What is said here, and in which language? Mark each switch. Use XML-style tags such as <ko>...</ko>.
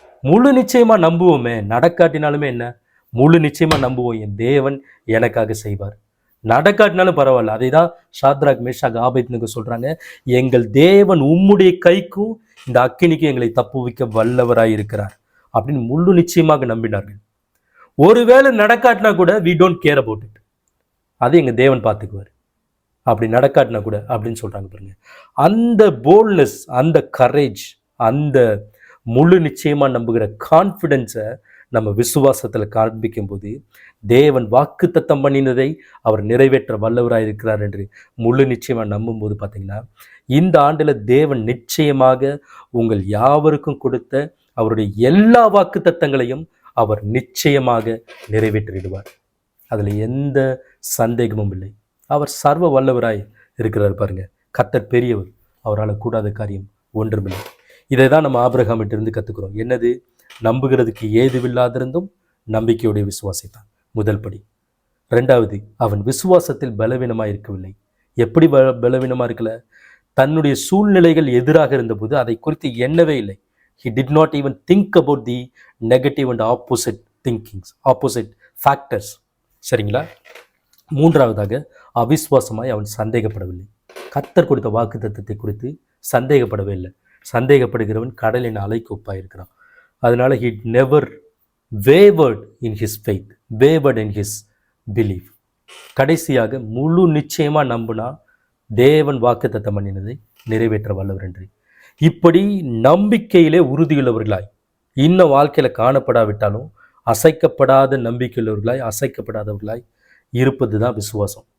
<ta>முழு நிச்சயமாக நம்புவோமே, நடக்காட்டினாலுமே என்ன, முழு நிச்சயமாக நம்புவோம், என் தேவன் எனக்காக செய்வார். நடக்காட்டினாலும் பரவாயில்ல. அதை தான் ஷாத்ராக், மேஷாக், ஆபேத்நேகோ சொல்கிறாங்க, எங்கள் தேவன் உம்முடைய கைக்கும் இந்த அக்கினிக்கு எங்களை தப்புவிக்க வல்லவராய் இருக்கிறார் அப்படின்னு முழு நிச்சயமாக நம்பினார்கள். ஒருவேளை நடக்காட்டினா கூட</ta> <en>we don't care about it.</en> <ta>அது எங்க தேவன் பார்த்துக்குவார். அப்படி நடக்காட்டினா கூட அப்படின்னு சொல்றாங்க பாருங்க. அந்த போல்ட்னஸ், அந்த கரேஜ், அந்த முழு நிச்சயமா நம்புகிற கான்ஃபிடென்ஸை நம்ம விசுவாசத்தில் காண்பிக்கும் போது தேவன் வாக்கு தத்தம் பண்ணினதை அவர் நிறைவேற்ற வல்லவராக இருக்கிறார் என்று முழு நிச்சயமாக நம்பும் போது பார்த்தீங்கன்னா, இந்த ஆண்டில் தேவன் நிச்சயமாக உங்கள் யாவருக்கும் கொடுத்த அவருடைய எல்லா வாக்கு தத்தங்களையும் அவர் நிச்சயமாக நிறைவேற்றிடுவார். அதில் எந்த சந்தேகமும் இல்லை. அவர் சர்வ வல்லவராய் இருக்கிறார் பாருங்க. கர்த்தர் பெரியவர், அவரால் கூடாத காரியம் ஒன்றுமில்லை. இதை தான் நம்ம ஆபிரகாமிட்டிருந்து கற்றுக்கிறோம். என்னது? நம்புகிறதுக்கு ஏதுவில்லாதிருந்தும் நம்பிக்கையுடைய விசுவாசித்தான். முதல் படி. ரெண்டாவது, அவன் விசுவாசத்தில் பலவீனமாக இருக்கவில்லை. எப்படி பலவீனமாக இருக்கல? தன்னுடைய சூழ்நிலைகள் எதிராக இருந்தபோது அதை குறித்து எண்ணவே இல்லை.</ta> <en>He did not even think about the negative and opposite thinkings, opposite factors.</en> <ta>சரிங்களா? மூன்றாவதாக, அவிசுவாசமாய் அவன் சந்தேகப்படவில்லை. கர்த்தர் கொடுத்த வாக்கு தத்தத்தை குறித்து சந்தேகப்படவே இல்லை. சந்தேகப்படுகிறவன் கடலின் அலைக்கு ஒப்பாயிருக்கிறான். அதனால</ta> <en>he never wavered in his faith, wavered in his belief.</en> <ta>கடைசியாக முழு நிச்சயமா நம்பினா தேவன் வாக்கு தத்தம் பண்ணினதை நிறைவேற்ற வல்லவர் என்று. இப்படி நம்பிக்கையிலே உறுதியுள்ளவர்களாய், இன்னும் வாழ்க்கையில காணப்படாவிட்டாலும் அசைக்கப்படாத நம்பிக்கையுள்ளவர்களாய், அசைக்கப்படாதவர்களாய் இருப்பது தான் விசுவாசம்.</ta>